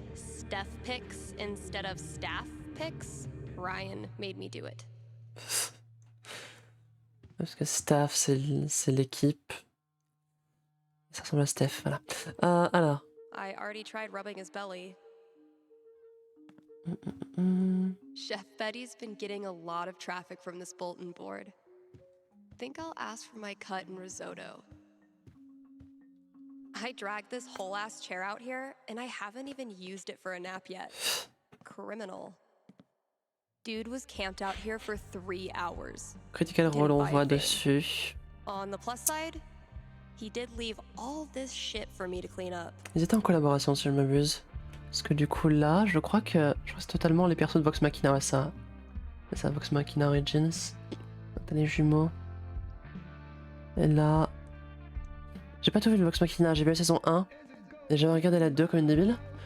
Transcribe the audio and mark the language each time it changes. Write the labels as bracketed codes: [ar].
[en] Steph picks instead of staff picks? Ryan made me do it. [fr] Parce que staff, c'est l'équipe. Ça ressemble à Steph, voilà. Alors. [en] I already tried rubbing his belly. Chef Betty's been getting a lot of traffic from this bulletin board. Think I'll ask for my cut in risotto. I dragged this whole ass chair out here, and I haven't even used it for a nap yet. Criminal. Dude was camped out here for 3 hours. [fr] Critical Role, on voit dessus. [en] On the plus side, he did leave all this shit for me to clean up. [fr] Ils étaient en collaboration, si je ne m'abuse. Parce que du coup, là, je crois que c'est totalement les persos de Vox Machina. Ouais, ça. C'est ça, Vox Machina Origins. T'as les jumeaux. Et là. J'ai pas tout vu de Vox Machina, j'ai vu la saison 1. Et j'avais regardé la 2 comme une débile.